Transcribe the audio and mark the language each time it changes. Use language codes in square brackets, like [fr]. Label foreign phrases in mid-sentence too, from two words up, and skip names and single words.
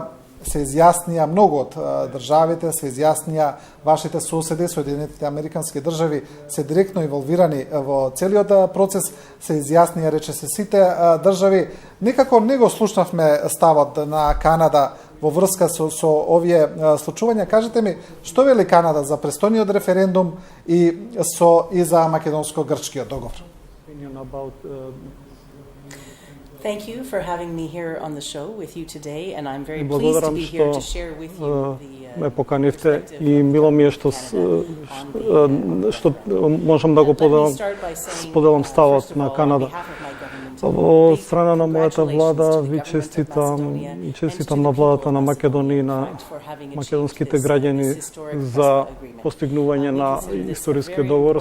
[mk] Се изјаснија многу од државите, се изјаснија вашите соседи, Соединетите Американски држави се директно инволвирани во целиот процес, се изјаснија рече се сите држави. Некако не го слушнавме ставот на Канада во врска со овие случувања. Кажете ми, што вели Канада за престојниот референдум и за македонско-грчкиот договор? [en] Thank you for having me here on the show with you today, and I'm very pleased to be here to share with you [mk] ме поканивте и мило ми е што можам да го споделам ставот на Канада. Во страна на мојата влада ви честитам на владата на Македонија и на македонските граѓани за постигнување на историскиот договор.